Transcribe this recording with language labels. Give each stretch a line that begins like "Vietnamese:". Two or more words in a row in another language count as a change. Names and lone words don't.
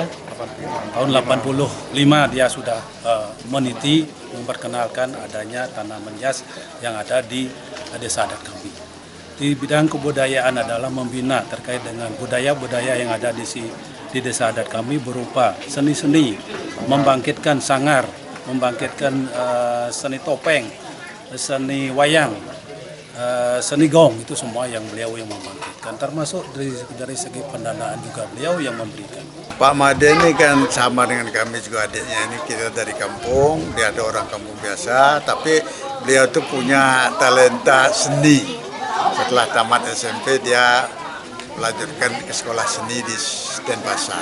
Indonesian: Tahun 85 dia sudah meniti memperkenalkan adanya tanaman hias yang ada di desa adat kami. Di bidang kebudayaan adalah membina terkait dengan budaya-budaya yang ada di desa adat kami berupa seni-seni, membangkitkan sanggar, membangkitkan seni topeng, seni wayang, seni gong, itu semua yang beliau yang membangkitkan, termasuk dari segi pendanaan juga beliau yang memberikan. Pak Made ini kan sama dengan kami juga, adiknya ini kita dari kampung, dia ada orang kampung biasa, tapi beliau tuh punya talenta seni. Setelah tamat SMP dia melanjutkan ke sekolah seni di Denpasar.